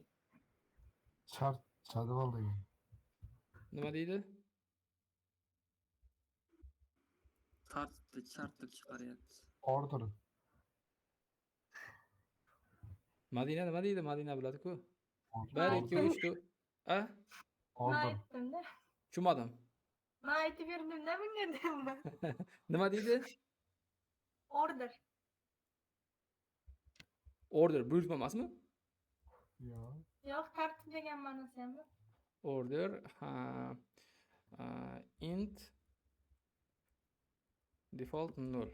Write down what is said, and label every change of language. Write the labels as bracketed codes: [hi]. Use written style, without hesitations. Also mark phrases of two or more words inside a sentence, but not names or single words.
[uz] Shart jadval degan. Nima deydi? Tartibni shart deb chiqaryapti. [en] Order. [uz] Madina nima deydi? Madina biladi-ku. 1 [en] Order. [uz] 2 3 4. A? [en] Order. [uz] Aytdim-da. Tushunmadim. Men aytib berdim-da bunga dedim. Nima deydi? [en] Order. [uz] Order buyurtma emasmi? Yo'q. Yo'q, tartib degan ma'nosi ham bor. [en] Order int default 0.